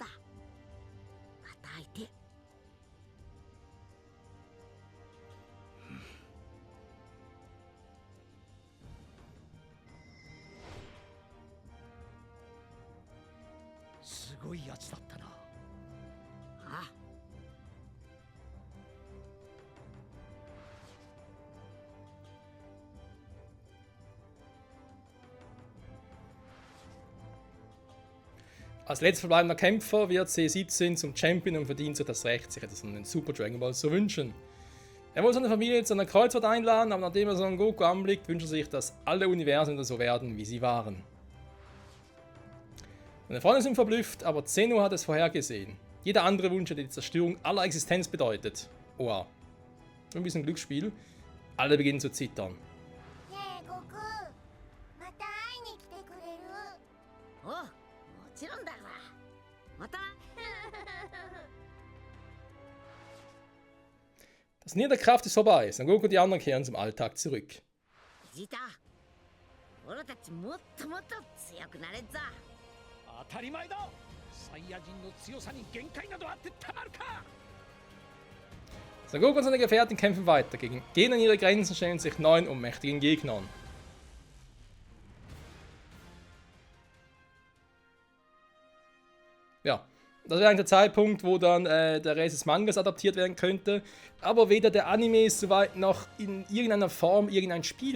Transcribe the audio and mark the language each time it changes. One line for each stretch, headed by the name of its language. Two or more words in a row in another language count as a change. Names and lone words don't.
Japanese: また会いてえ。すごいやつだったな。ああ、
German: Als letzter verbleibender Kämpfer wird C17 zum Champion und verdient sich das Recht, sich etwas von den Super Dragon Balls zu wünschen. Er will seine Familie zu einer Kreuzfahrt einladen, aber nachdem er Son Goku anblickt, wünscht er sich, dass alle Universen wieder so werden, wie sie waren. Seine Freunde sind verblüfft, aber Zeno hat es vorhergesehen. Jeder andere Wunsch hätte die Zerstörung aller Existenz bedeutet. Oha. Ein bisschen Glücksspiel. Alle beginnen zu zittern.
Japanese: ねえ悟空、また会いに来てくれる？おう、もちろんださ。また。
German: Das Niederkraft ist vorbei. Son Goku und die anderen kehren zum Alltag zurück.
Japanese: ジータ、俺たちもっともっと強くなれっぞ。当たり前だ。サイヤ人の強さに限界などあってたまるか。
German: Son Goku und seine Gefährten kämpfen weiter, gehen an ihre Grenzen und stellen sich neuen und mächtigen Gegnern. Ja, das wäre eigentlich der Zeitpunkt, wo dann der Rest des Mangas adaptiert werden könnte. Aber weder der Anime ist soweit noch in irgendeiner Form irgendein Spiel.